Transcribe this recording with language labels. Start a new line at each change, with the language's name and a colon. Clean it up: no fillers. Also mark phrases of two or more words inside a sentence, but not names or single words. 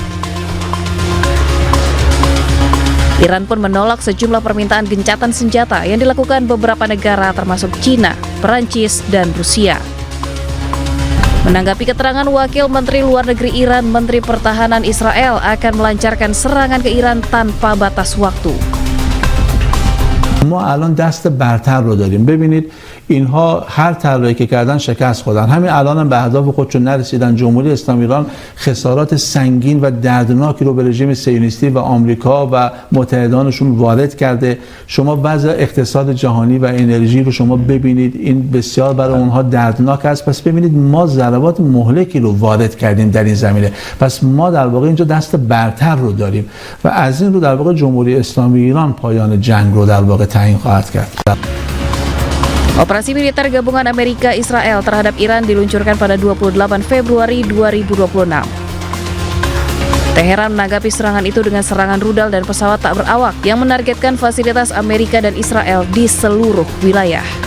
Indonesian: Iran pun menolak sejumlah permintaan gencatan senjata yang dilakukan beberapa negara termasuk China, Perancis, dan Rusia. Menanggapi keterangan Wakil Menteri Luar Negeri Iran, Menteri Pertahanan Israel akan melancarkan serangan ke Iran tanpa batas waktu.
Persian: ما الان دست برتر رو داریم. ببینید اینها هر طرحی که کردن شکست خوردن. همین الان هم به اهداف خودشون نرسیدن. جمهوری اسلامی ایران خسارات سنگین و دردناکی رو به رژیم صهیونیستی و آمریکا و متحدانشون وارد کرده. شما وضع اقتصاد جهانی و انرژی رو شما ببینید، این بسیار برای اونها دردناک است. پس ببینید ما ضربات مهلکی رو وارد کردیم در این زمینه. پس ما در واقع اینجا دست برتر رو داریم و از این رو در واقع جمهوری اسلامی ایران پایان جنگ رو در واقع تعیین خواهد کرد.
Indonesian: Operasi militer gabungan Amerika Israel terhadap Iran diluncurkan pada 28 Februari 2026. Teheran menanggapi serangan itu dengan serangan rudal dan pesawat tak berawak yang menargetkan fasilitas Amerika dan Israel di seluruh wilayah.